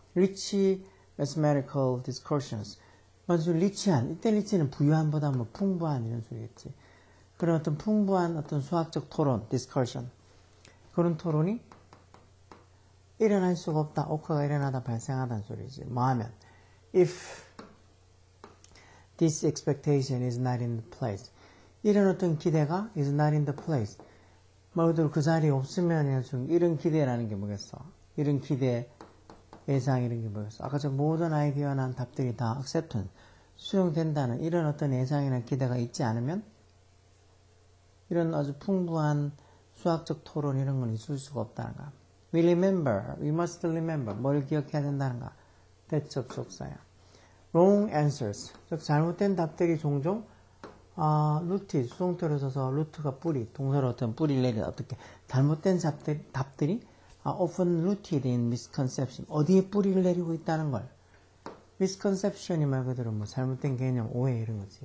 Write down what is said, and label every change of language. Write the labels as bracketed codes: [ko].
[en] rich mathematical discussions. [ko] 먼저 리치한, 이때 리치는 부유한보다 뭐 풍부한 이런 소리겠지. 그런 어떤 풍부한 어떤 수학적 토론, discussion. 그런 토론이 일어날 수가 없다. 오커가 일어나다 발생하다는 소리지. 뭐 하면 [en] if this expectation is not in the place. [ko] 이런 어떤 기대가 [en] is not in the place. [ko] 말 그대로 그 자리에 없으면 이런 기대라는 게 뭐겠어? 이런 기대, 예상 이런 게 뭐겠어? 아까 저 모든 아이디어나 답들이 다 acceptance, 수용된다는 이런 어떤 예상이나 기대가 있지 않으면 이런 아주 풍부한 수학적 토론 이런 건 있을 수가 없다는 거야. [en] We remember, we must remember. [ko] 뭘 기억해야 된다는가? 대접속사야. [en] Wrong answers. [ko] 즉 잘못된 답들이 종종 루트, 수동태로 써서 루트가 뿌리, 동사로 어떤 뿌리를 내리다 어떻게 잘못된 답들이 [en] often rooted in misconception. [ko] 어디에 뿌리를 내리고 있다는 걸. misconception이 말 그대로 뭐 잘못된 개념, 오해 이런 거지.